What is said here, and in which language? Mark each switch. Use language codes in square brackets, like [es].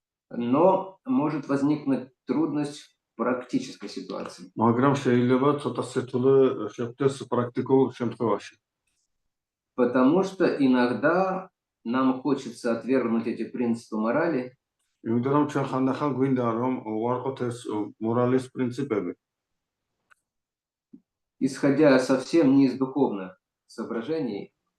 [ru] но может возникнуть трудность в практической ситуации. [ka] მაგრამ შეიძლება ცოტა სირთულე შეხვდეს პრაქტიკულ შემთხვევაში. [ru] Потому что иногда нам хочется отвергнуть эти принципы морали. [ka] იმიტომ რომ ჩვენ ხანდახან გვინდა რომ უარყოთ ეს მორალის პრინციპები. [ru] Исходя совсем не из духовных соображений.